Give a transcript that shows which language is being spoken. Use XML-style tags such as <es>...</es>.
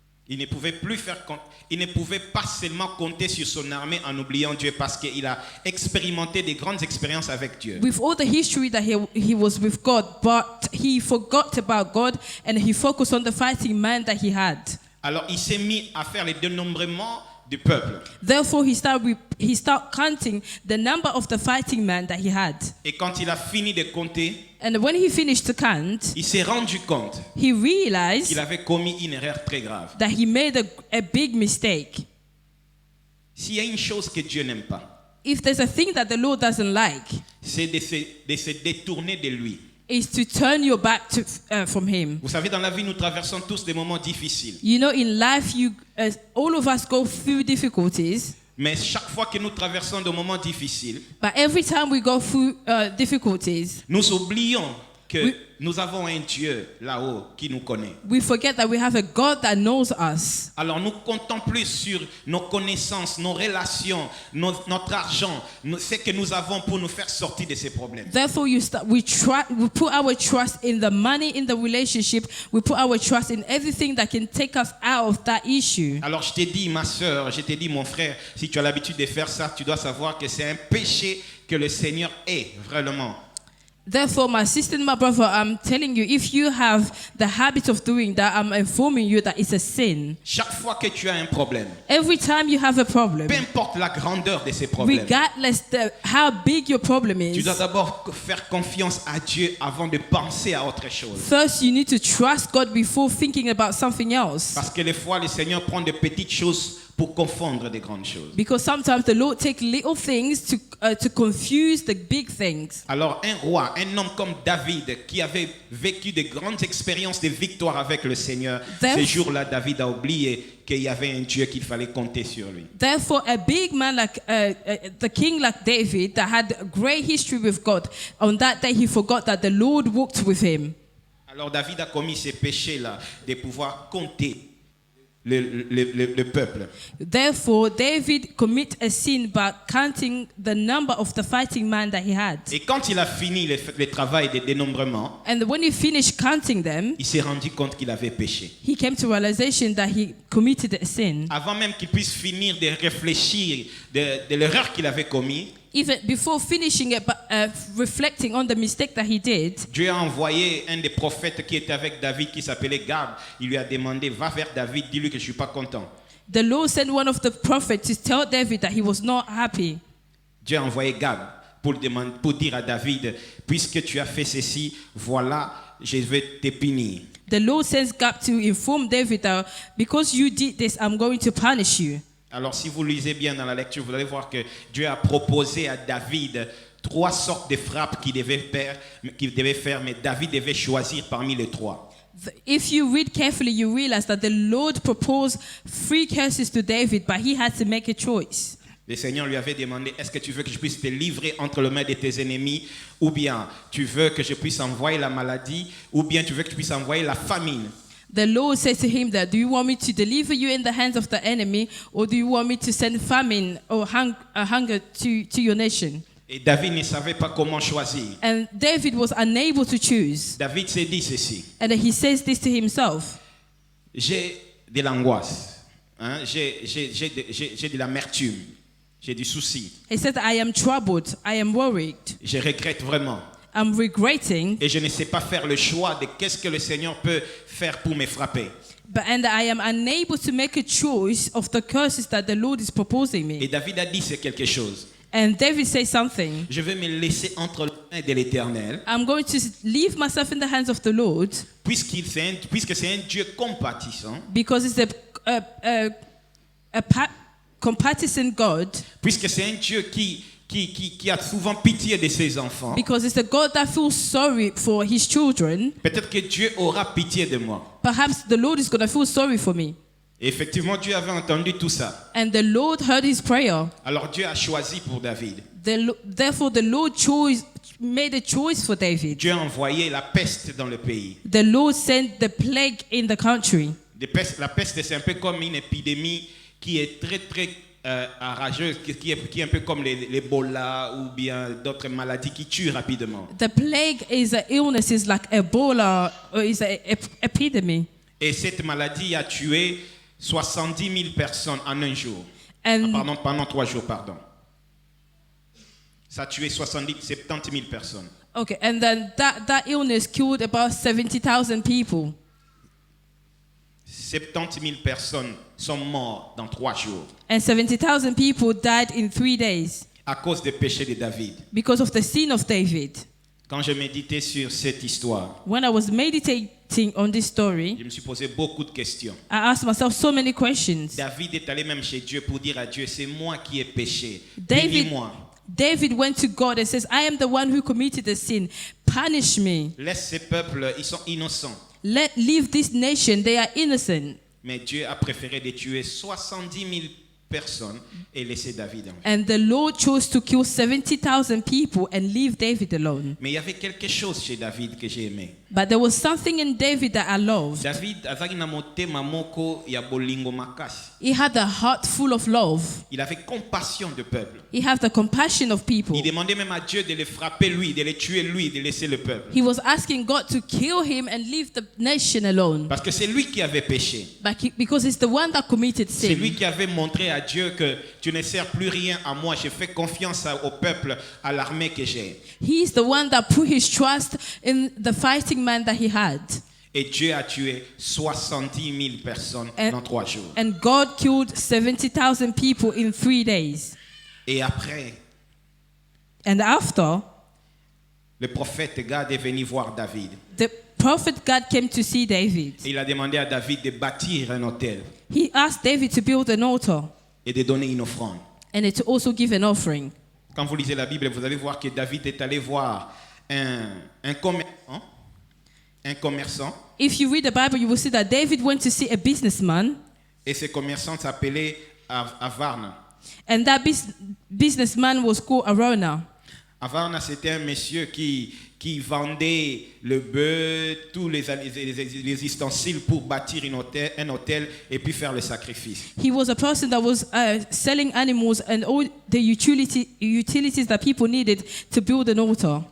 <fr>Il ne pouvait pas seulement compter sur son armée en oubliant Dieu parce qu'il a expérimenté des grandes expériences avec Dieu.</fr> <en>With all the history that he was with God, but he forgot about God and he focused on the fighting man that he had.</en> <fr>Alors il s'est mis à faire les dénombrements du peuple.</fr> <en>Therefore, he started counting the number of the fighting men that he had.</en> <fr>Et quand il a fini de compter,</fr> <en>And when he finished to count,</en> <fr>il s'est rendu compte</fr> <en>he realized</en> <fr>qu'il avait commis une erreur très grave.</fr> <en>that he made a big mistake.</en> <fr>S'il y a une chose que Dieu n'aime pas,</fr> <en>If there's a thing that the Lord doesn't like,</en> <fr>c'est de se détourner de lui.</fr> <en>is to turn your back from him.</en> <fr>Vous savez, dans la vie, nous traversons tous des moments difficiles.</fr> <en>You know, in life, all of us go through difficulties.</en> <fr>Mais chaque fois que nous traversons des moments difficiles,</fr> <en>But every time we go through difficulties,</en> <fr>nous oublions que nous avons un Dieu là-haut qui nous connaît.</fr> <en>we forget that we have a God that knows us.</en> <fr>Alors nous comptons plus sur nos connaissances, nos relations, notre argent, ce que nous avons pour nous faire sortir de ces problèmes.</fr> <en>Therefore, we put our trust in the money, in the relationship. We put our trust in everything that can take us out of that issue.</en> <fr>Alors je t'ai dit, ma soeur, je t'ai dit, mon frère, si tu as l'habitude de faire ça, tu dois savoir que c'est un péché que le Seigneur est vraiment.</fr> <en>Therefore, my sister and my brother, I'm telling you, if you have the habit of doing that, I'm informing you that it's a sin.</en> <fr>Chaque fois que tu as un problème,</fr> <en>Every time you have a problem,</en> <fr>peu importe la grandeur de ces problèmes,</fr> <en>regardless how big your problem</en> <fr>tu</fr> <en>is,</en> <fr>dois d'abord faire confiance à Dieu avant de penser à autre chose.</fr> <en>first you need to trust God before thinking about something else.</en> <fr>Parce que des fois, le Seigneur prend de petites choses pour confondre des grandes choses.</fr> <en>Because sometimes the Lord takes little things to confuse the big things.</en> <fr>Alors un roi, un homme comme David, qui avait vécu de grandes expériences de victoire avec le Seigneur, ce jour-là, David a oublié qu'il y avait un Dieu qu'il fallait compter sur lui.</fr> <en>Therefore, a big man like the king like David that had a great history with God, on that day he forgot that the Lord walked with him.</en> <fr>Alors David a commis ces péchés-là de pouvoir compter le peuple.</fr> <en>Therefore, David commit a sin by counting the number of the fighting men that he had.</en> <fr>Et quand il a fini le travail de dénombrement,</fr> <en>And when he finished counting them,</en> <fr>il s'est rendu compte qu'il avait péché.</fr> <en>he came to realization that he committed a sin.</en> <fr>Avant même qu'il puisse finir de réfléchir de l'erreur qu'il avait commise,</fr> <en>Even before finishing it, reflecting on the mistake that he did,</en> <fr>Dieu a envoyé un des prophètes qui était avec David, qui s'appelait Gad. Il lui a demandé, va vers David, dis-lui que je ne suis pas content.</fr> <en>the Lord sent one of the prophets to tell David that he was not happy.</en> <fr>Dieu a envoyé Gad pour dire à David, puisque tu as fait ceci, voilà, je vais te punir.</fr> <en>The Lord sends God to inform David that because you did this, I'm going to punish you.</en> <fr>Alors si vous lisez bien dans la lecture, vous allez voir que Dieu a proposé à David 3 sortes de frappes qu'il devait faire, mais David devait choisir parmi les 3.</fr> <en>If you read carefully, you realize that the Lord proposed 3 curses to David, but he had to make a choice.</en> <fr>Le Seigneur lui avait demandé, est-ce que tu veux que je puisse te livrer entre les mains de tes ennemis, ou bien tu veux que je puisse envoyer la maladie, ou bien tu veux que je puisse envoyer la famine.</fr> <en>The Lord said to him that, do you want me to deliver you in the hands of the enemy, or do you want me to send famine or hunger to your nation?</en> <fr>Et David ne savait pas comment choisir.</fr> <en>And David was unable to choose.</en> <fr>David s'est dit ceci.</fr> <en>And he says this to himself.</en> <fr>J'ai de l'angoisse, hein? J'ai de l'amertume, j'ai du souci.</fr> <en>He said, I am troubled, I am worried,</en> <fr>Je regrette vraiment.</fr> <en>I'm regretting,</en> <fr>Et je ne sais pas faire le choix de qu'est-ce que le Seigneur peut faire pour me frapper.</fr> <en>and I am unable to make a choice of the curses that the Lord is proposing</en> <fr>Et</fr> <en>me.</en> <fr>David a dit c'est quelque chose.</fr> <en>And David says something.</en> <fr>Je vais me laisser entre les mains de l'Éternel,</fr> <en>I'm going to leave myself in the hands of the Lord</en> <fr>puisque c'est un Dieu compatissant,</fr> <en>because it's a compassionate God,</en> <fr>puisque c'est un Dieu qui a souvent pitié de ses enfants.</fr> <en>because it's a God that feels sorry for his children.</en> <fr>Peut-être que Dieu aura pitié de moi.</fr> <en>Perhaps the Lord is going to feel sorry for me.</en> <fr>Et effectivement, Dieu avait entendu tout ça.</fr> <en>And the Lord heard his prayer.</en> <fr>Alors Dieu a choisi pour David.</fr> <en>Therefore, the Lord made a choice for David.</en> <fr>Dieu a envoyé la peste dans le pays.</fr> <en>The Lord sent the plague in the country.</en> <fr>La peste, c'est un peu comme une épidémie qui est très, très rageuse, qui est un peu comme l'Ebola ou bien d'autres maladies qui tuent rapidement.</fr> <en>The plague is an illness, is like Ebola, or is an epidemic.</en> <fr>Et cette maladie a tué 70 000 personnes en un jour.</fr> <en>And</en> <fr>Pendant 3 jours, pardon. Ça a tué 70 000 personnes.</fr> <en>okay, and then that illness killed about 70,000 people.</en> <fr>70 000 personnes sont mortes dans 3 jours</fr> <en>And 70,000 people died in 3 days</en> <fr>à cause des péchés de David.</fr> <en>because of the sin of David.</en> <fr>Quand je méditais sur cette histoire,</fr> <en>When I was meditating on this story,</en> <fr>je me suis posé beaucoup de questions.</fr> <en>I asked myself so many questions.</en> <fr>David est allé même chez Dieu pour dire à Dieu, c'est moi qui ai péché.</fr> <en>David,</en> <fr>Punis-moi.</fr> <en>David went to God and says, I am the one who committed the sin. Punish me.</en> <fr>Laisse ces peuples, ils sont innocents.</fr> <en>Leave this nation. They are innocent.</en> <fr>Mais Dieu a préféré de tuer 70 000 personnes et laisser David en vie.</fr> <en>And the Lord chose to kill 70,000 people and leave David alone.</en> <fr>Mais il y avait quelque chose chez David que j'ai aimé.</fr> <en>But there was something in David that I loved.</en> <ln>David azaki na motema moko ya bolingo makasi.</ln> <en>He had a heart full of love.</en> <fr>Il avait compassion du peuple.</fr> <en>He had the compassion of people.</en> <fr>Il demandait même à Dieu de le frapper lui, de le tuer lui, de laisser le peuple.</fr> <en>He was asking God to kill him and leave the nation alone.</en> <fr>Parce que c'est lui qui avait péché.</fr> <en>Because he's the one that committed</en> <fr>C'est lui</fr> <en>sin.</en> <fr>qui avait montré à Dieu que tu ne sers plus rien à moi. Je fais confiance au peuple, à l'armée que j'ai.</fr> <en>He's the one that put his trust in the fighting man that he had.</en> <fr>Et Dieu a tué 70 000 personnes dans 3 jours.</fr> <en>And God killed 70,000 people in 3 days.</en> <fr>Et après,</fr> <en>And after,</en> <fr>le prophète Gad est venu voir David.</fr> <en>the prophet God came to see David.</en> <fr>Et il a demandé à David de bâtir un autel</fr> <en>He asked David to build an altar</en> <fr>et de donner une offrande.</fr> <en>and to also give an offering.</en> <fr>Quand vous lisez la Bible, vous allez voir que David est allé voir un commerçant. Un commerçant.</fr> <en>If you read the Bible, you will see that David went to see a businessman,</en> <fr>Et ce commerçant s'appelait Avarna.</fr> <en>and that businessman was called Arona.</en> <fr>Avarna, c'était un monsieur qui vendait le bœuf, tous les ustensiles pour bâtir un hôtel et puis faire le sacrifice.</fr> <en>He was a person that was selling animals and all the utilities that people needed to build an altar.</en>